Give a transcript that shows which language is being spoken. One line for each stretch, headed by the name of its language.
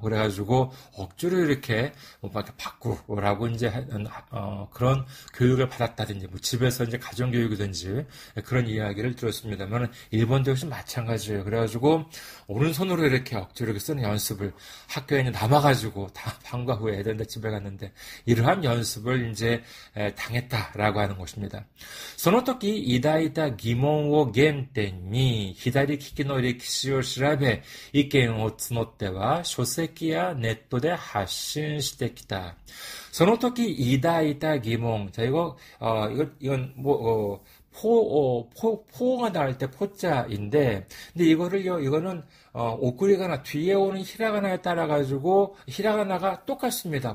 Korean: 그래가지고, 억지로 이렇게, 바꾸라고 이제, 그런 교육을 받았다든지, 집에서 이제 가정교육이든지, 그런 이야기를 들었습니다만, 일본도 역시 마찬가지예요. 그래가지고, 오른손으로 이렇게 억지로 이렇게 쓰는 연습을 학교에 남아가지고, 다 방과 후에 애들 집에 갔는데, 이러한 연습을 이제, 당했다라고 하는 것입니다.
Japanese: その時、抱いた疑問を原点に、左利きの歴史を調べ、意見を募っては、書籍やネットで発信してきた。その時、抱いた疑問。
Korean: 자, 이건 포가 나올 때 포자인데, 근데 이거는, 오쿠리가나, 뒤에 오는 히라가나에 따라가지고, 히라가나가 똑같습니다.